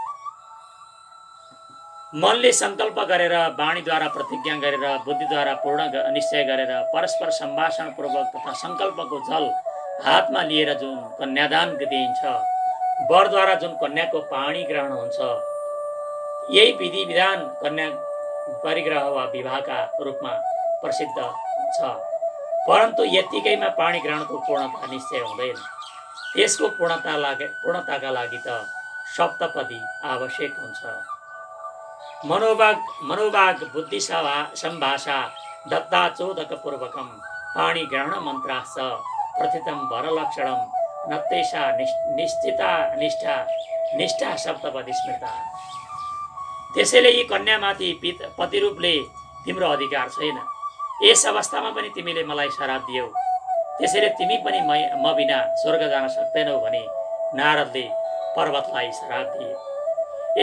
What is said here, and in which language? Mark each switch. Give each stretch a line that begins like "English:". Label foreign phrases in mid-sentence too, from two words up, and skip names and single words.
Nepali: मनले संकल्प गरेर वाणीद्वारा प्रतिज्ञा गरेर बुद्धिद्वारा पूर्ण निश्चय गरेर परस्पर सम्भाषण पूर्वक तथा संकल्पको जल हातमा लिएर जुन कन्यादान दिइन्छ वरद्वारा जुन कन्याको पाणी ग्रहण हुन्छ यही विधि विधान कन्या परिग्रह वा विवाहका रूपमा प्रसिद्ध छ। परन्तु यतिकैमा पाणी ग्रहणको पूर्णता निश्चय हुँदैन। त्यसको पूर्णताका लागि त सप्तपदी आवश्यक हुन्छ।
Sanskrit: मनोभाग बुद्धि सम्भाषा दत्ता चोदक पूर्वकम पाणी ग्रहण मन्त्राश्च प्रथितम वरलक्षणम नत्तेषा निष्ठा सप्तपदी स्मृता।
Nepali: त्यसैले यी कन्यामाथि पतिरूपले तिम्रो अधिकार छैन। यस अवस्थामा पनि तिमीले मलाई श्राप दियौ, त्यसैले तिमी पनि म बिना स्वर्ग जान सक्दैनौ भनी नारदले पर्वतलाई श्राप दिए।